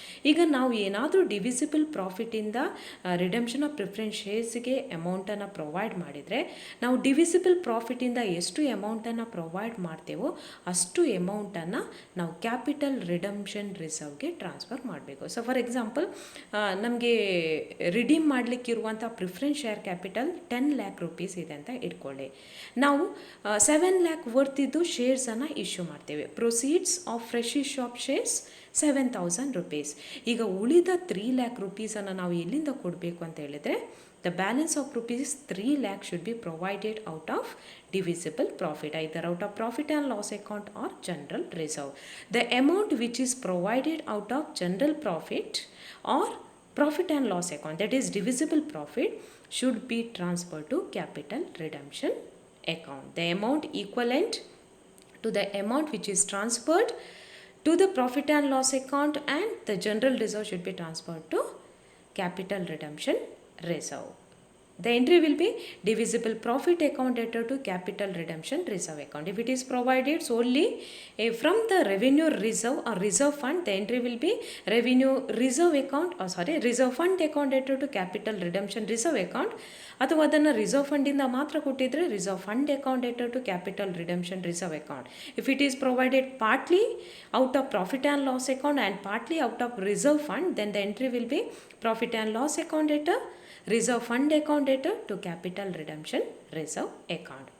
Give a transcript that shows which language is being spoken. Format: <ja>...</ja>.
<kn>ಈಗ ನಾವು ಏನಾದರೂ ಡಿವಿಸಿಬಲ್ ಪ್ರಾಫಿಟಿಂದ ರಿಡೆಂಪ್ಷನ್ ಆಫ್ ಪ್ರಿಫರೆನ್ಸ್ ಶೇರ್ಸ್ಗೆ ಅಮೌಂಟನ್ನು ಪ್ರೊವೈಡ್ ಮಾಡಿದರೆ ನಾವು ಡಿವಿಸಿಬಲ್ ಪ್ರಾಫಿಟಿಂದ ಎಷ್ಟು ಅಮೌಂಟನ್ನು ಪ್ರೊವೈಡ್ ಮಾಡ್ತೇವೋ ಅಷ್ಟು ಅಮೌಂಟನ್ನು ನಾವು ಕ್ಯಾಪಿಟಲ್ ರಿಡಂಪ್ಷನ್ ರಿಸರ್ವ್ಗೆ ಟ್ರಾನ್ಸ್ಫರ್ ಮಾಡಬೇಕು.</kn> <en>so for example</en> <kn>ನಮಗೆ redeem ಮಾಡಲಿಕ್ಕಿರುವಂಥ preference share capital 10 lakh rupees ಇದೆ ಅಂತ ಇಟ್ಕೊಳ್ಳಿ. ನಾವು 7 lakh ವರ್ತಿದ್ದು ಶೇರ್ಸನ್ನು ಇಶ್ಯೂ ಮಾಡ್ತೇವೆ. Proceeds of fresh issue of shares 7,000 rupees. ಈಗ ಉಳಿದ 3 lakh ರುಪೀಸನ್ನು ನಾವು ಎಲ್ಲಿಂದ ಕೊಡಬೇಕು ಅಂತ ಹೇಳಿದರೆ,</kn> <en>the balance of rupees 3 lakh should be provided out of divisible profit, either out of profit and loss account or general reserve. The amount which is provided out of general profit or profit and loss account, that is divisible profit, should be transferred to capital redemption account. The amount equivalent to the amount which is transferred to the profit and loss account and the general reserve should be transferred to capital redemption reserve. The entry will be divisible profit account entered to capital redemption reserve account. If it is provided solely from the revenue reserve or reserve fund, the entry will be revenue reserve account reserve fund account entered to capital redemption reserve account.</en> <kn>ಅಥವಾ ಅದನ್ನು reserve ಫಂಡಿಂದ ಮಾತ್ರ ಕೊಟ್ಟಿದ್ದರೆ reserve fund account enter to capital redemption reserve account.</kn> <en>If it is provided partly out of profit and loss account and partly out of reserve fund, then the entry will be profit and loss account enter reserve fund account enter to capital redemption reserve account.</en>